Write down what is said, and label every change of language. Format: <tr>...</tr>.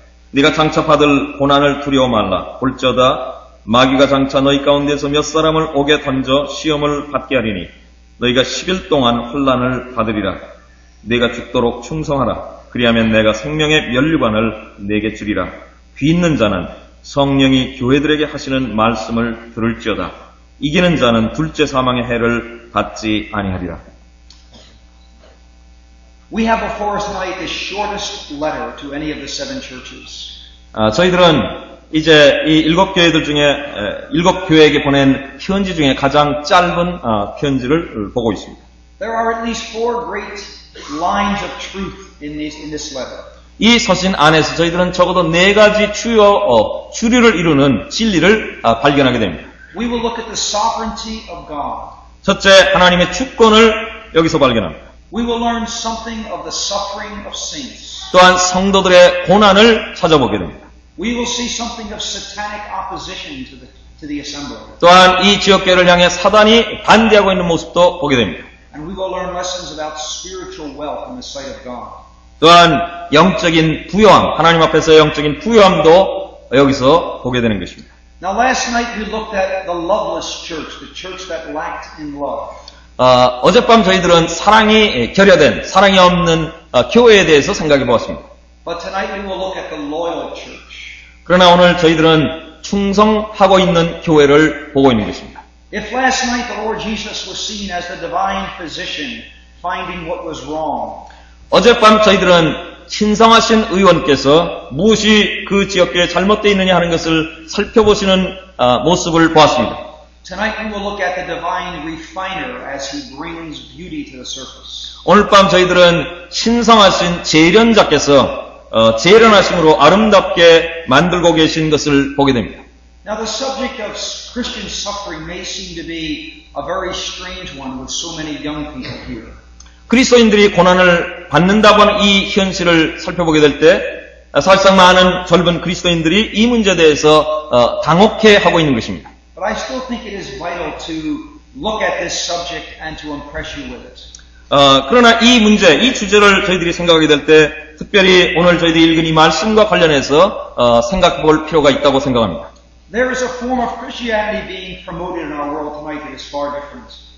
<ko>네가 장차 받을 고난을 두려워 말라. 볼지어다 마귀가 장차 너희 가운데서 몇 사람을 옥에 던져 시험을 받게 하리니 너희가 10일 동안 혼란을 받으리라. 네가 죽도록 충성하라. 그리하면 내가 생명의 면류관을 내게 주리라. 귀 있는 자는 성령이 교회들에게 하시는 말씀을 들을지어다. 이기는 자는 둘째 사망의 해를 받지 아니하리라.</ko> <en>We have before us tonight the shortest letter to any of the seven churches.</en> <ko>저희들은 이제 이 7교회들 중에 7교회에게 보낸 편지 중에 가장 짧은 편지를 보고 있습니다.</ko> <en>There are at least 4 great lines of truth in this letter.</en> <ko>이 서신 안에서 저희들은 적어도 4가지 주류를 이루는 진리를 발견하게 됩니다.</ko> <en>We will look at the sovereignty of God.</en> <ko>첫째, 하나님의 주권을 여기서 발견합니다.</ko> <en>We will learn something of the suffering of saints.</en> <ko>또한 성도들의 고난을 찾아보게 됩니다.</ko> <en>We will see something of satanic opposition to the assembly.</en> <ko>또한 이 지역교회를 향해 사단이 반대하고 있는 모습도 보게 됩니다.</ko> <en>And we will learn lessons about spiritual wealth in the sight of God.</en> <ko>또한 영적인 부요함, 하나님 앞에서 영적인 부요함도 여기서 보게 되는 것입니다.</ko> <en>Now last night we looked at the loveless church, the church that lacked in love.</en> <ko>어젯밤 저희들은 사랑이 결여된, 사랑이 없는 교회에 대해서 생각해 보았습니다.</ko> <en>But tonight we will look at the loyal church.</en> <ko>그러나 오늘 저희들은 충성하고 있는 교회를 보고 있는 것입니다.</ko> <en>If last night the Lord Jesus was seen as the divine physician finding what was wrong,</en> <ko>어젯밤 저희들은 신성하신 의원께서 무엇이 그 지역교회에 잘못되어 있느냐 하는 것을 살펴보시는 모습을 보았습니다.</ko> <en>tonight we will look at the divine refiner as he brings beauty to the surface.</en> <ko>오늘 밤 저희들은 신성하신 재련자께서 재련하심으로 아름답게 만들고 계신 것을 보게 됩니다.</ko> <en>Now the subject of Christian suffering may seem to be a very strange one with so many young people here.</en> <ko>그리스도인들이 고난을 받는다고 하는 이 현실을 살펴보게 될 때 사실상 많은 젊은 그리스도인들이 이 문제에 대해서 당혹해하고 있는 것입니다.</ko> <en>But I still think it is vital to look at this subject and to impress you with it.</en> <ko>그러나 이 문제, 이 주제를 저희들이 생각하게 될 때 특별히 오늘 저희들이 읽은 이 말씀과 관련해서 생각해 볼 필요가 있다고 생각합니다.</ko> <en>There is a form of Christianity being promoted in our world tonight that is far different.</en>